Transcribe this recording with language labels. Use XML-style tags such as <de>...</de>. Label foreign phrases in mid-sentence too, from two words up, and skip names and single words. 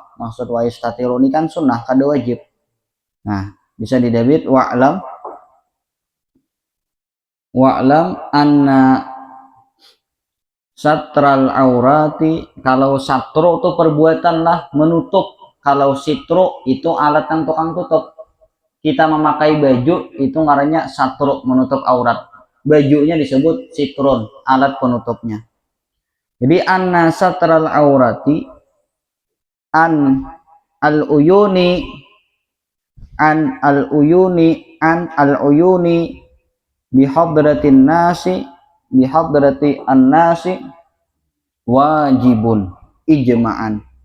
<bjn>Maksud wayastatiru ini kan sunnah, kada wajib. Nah, bisa didabit</bjn> <ar>واعلم أن ستر العورة,</ar> <bjn>kalau satru itu perbuatan lah menutup, kalau sitru itu alat yang tukang tutup. Kita memakai baju itu ngarannya satru, menutup aurat. Bajunya disebut sitrun, alat penutupnya.</bjn> <ar>Jadi أن ستر العورة عن العيون بحضرة الناس واجب إجماعا.</ar>